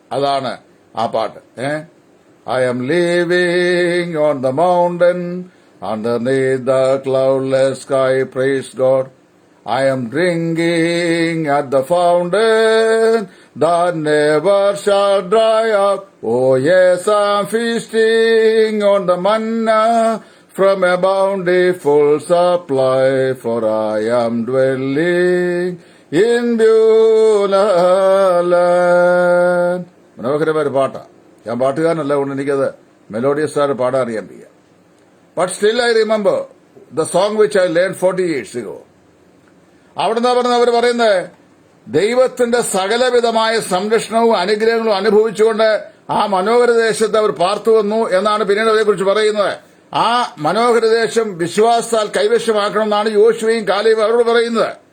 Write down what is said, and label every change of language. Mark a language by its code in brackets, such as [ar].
[ml] അതാണ് ആ പാട്ട്. [en] I am living on the mountain underneath the cloudless sky, praise God, I am drinking at the fountain that never shall dry up. Oh yes, I am feasting on the manna from a bountiful supply, for I am dwelling in Beulah land. [ml] മനോഹരമായ പാട്ടാ. ഞാൻ പാട്ടുകാരനല്ല, കൊണ്ട് എനിക്കത് melodious ആയിട്ട് പാടാൻ അറിയാൻ വയ്യ. [en] But still I remember the song which I learned 40 years ago. [ml] അവിടുന്ന് അവർ പറയുന്നത്, ദൈവത്തിന്റെ സകലവിധമായ സംരക്ഷണവും അനുഗ്രഹങ്ങളും അനുഭവിച്ചുകൊണ്ട് ആ മനോഹര ദേശത്ത് അവർ പാർത്തു വന്നു എന്നാണ് പിന്നീട് അതേക്കുറിച്ച് പറയുന്നത്. ആ മനോഹര ദേശം വിശ്വാസത്താൽ കൈവശമാക്കണമെന്നാണ് യോശുവയും കാലേബും അവരോട് പറയുന്നത്.